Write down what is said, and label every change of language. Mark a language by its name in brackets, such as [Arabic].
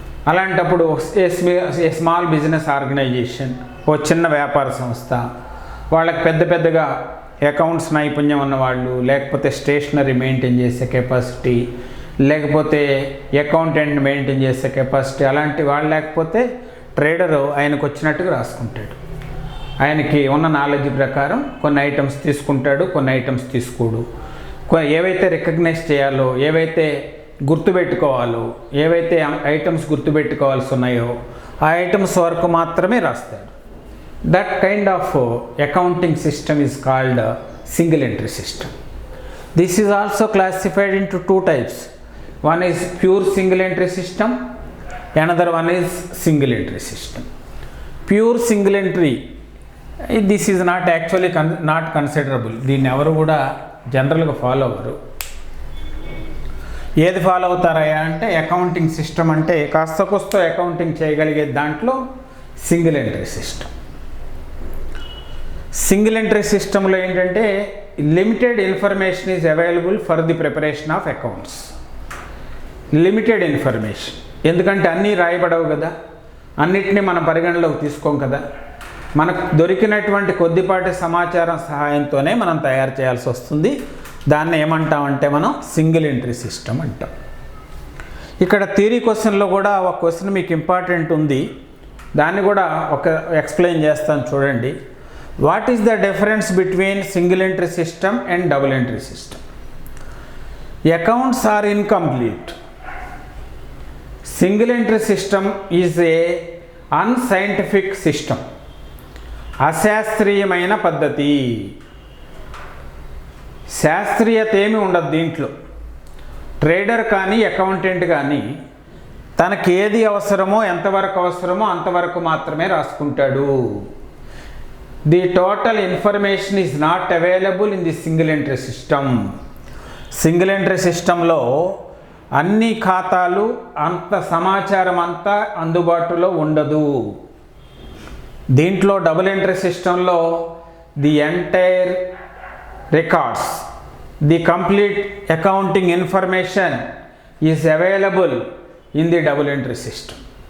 [Telugu] అలాంటప్పుడు ఏ small business organisation, ఓ చిన్న వ్యాపార సంస్థ, వాళ్ళకి పెద్దగా అకౌంట్స్ నైపుణ్యం ఉన్నవాళ్ళు, లేకపోతే స్టేషనరీ మెయింటైన్ చేసే కెపాసిటీ, లేకపోతే అకౌంటెంట్ మెయింటైన్ చేసే కెపాసిటీ, అలాంటి వాళ్ళు లేకపోతే ట్రేడరు ఆయనకు వచ్చినట్టుగా రాసుకుంటాడు. ఆయనకి ఉన్న నాలెడ్జ్ ప్రకారం కొన్ని ఐటమ్స్ తీసుకుంటాడు, కొన్ని ఐటమ్స్ తీసుకోడు. ఏవైతే రికగ్నైజ్ చేయాలో, ఏవైతే గుర్తుపెట్టుకోవాలో, ఏవైతే ఐటమ్స్ గుర్తుపెట్టుకోవాల్సి ఉన్నాయో ఆ ఐటమ్స్ వరకు మాత్రమే రాస్తాడు. [English] That kind of accounting system is called single entry system. This is also classified into two types. One is pure single entry system, another one is single entry system. Pure single entry, this is not actually not considerable. [Telugu] దీన్ని ఎవరు కూడా జనరల్గా follow అవ్వరు. ఏది follow అవుతారయ్యా అంటే accounting system, అంటే కాస్త కోస్త accounting చేయగలిగే దాంట్లో single entry system. [English] single entry సిస్టంలో [Telugu] ఏంటంటే [English] Limited information is available for the preparation of accounts. [Telugu] Limited information, ఎందుకంటే అన్నీ రాయబడవు కదా, అన్నిటినీ మనం పరిగణలోకి తీసుకోం కదా. మనకు దొరికినటువంటి కొద్దిపాటి సమాచారం సహాయంతోనే మనం తయారు చేయాల్సి వస్తుంది. దాన్ని ఏమంటామంటే మనం సింగిల్ ఎంట్రీ సిస్టమ్ అంటాం. ఇక్కడ థియరీ క్వశ్చన్లో కూడా ఒక క్వశ్చన్ మీకు ఇంపార్టెంట్ ఉంది, దాన్ని కూడా ఒక ఎక్స్ప్లెయిన్ చేస్తాను చూడండి. [English] What is the difference between single entry system and double entry system? Accounts are incomplete. Single entry system is a unscientific system. [Telugu] అశాస్త్రీయమైన పద్ధతి. శాస్త్రీయత ఏమి ఉండదు దీంట్లో. ట్రేడర్ కానీ అకౌంటెంట్ కానీ తనకి ఏది అవసరమో, ఎంతవరకు అవసరమో అంతవరకు మాత్రమే రాసుకుంటాడు. [English] The total information is not available in the single entry system. [Telugu] Single entry సిస్టంలో అన్ని ఖాతాలు, అంత సమాచారం అంతా అందుబాటులో ఉండదు. దీంట్లో [English] Double entry సిస్టంలో the entire records, the complete accounting information is available in the double entry system.